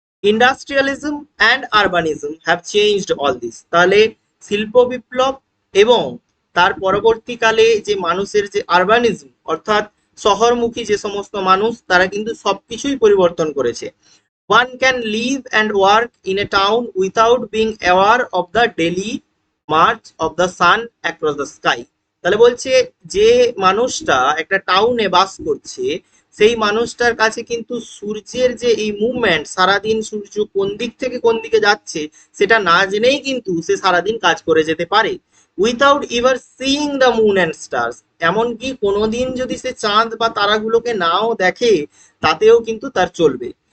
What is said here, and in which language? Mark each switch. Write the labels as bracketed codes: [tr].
[en] Industrialism and urbanism have changed all this. [bn] তাহলে শিল্প বিপ্লব এবং তার পরবর্তীকালে যে মানুষের যে আরবানিজম অর্থাৎ শহরমুখী যে সমস্ত মানুষ, তারা কিন্তু সবকিছুই পরিবর্তন করেছে। [en] One can live and work in a town without being aware of the daily march of the sun across the sky. [bn] তাহলে বলছে যে মানুষটা একটা টাউনে বাস করছে, সেই মানুষটার কাছে কিন্তু সূর্যের যে এই মুভমেন্ট, সারাদিন সূর্য কোন দিক থেকে কোন দিকে যাচ্ছে সেটা না জেনেই কিন্তু সে সারাদিন কাজ করে যেতে পারে। [en] without ever seeing the moon and stars, [bn] এমনকি কোনোদিন যদি সে চাঁদ বা তারাগুলোকে নাও দেখে তাতেও কিন্তু তার চলবে।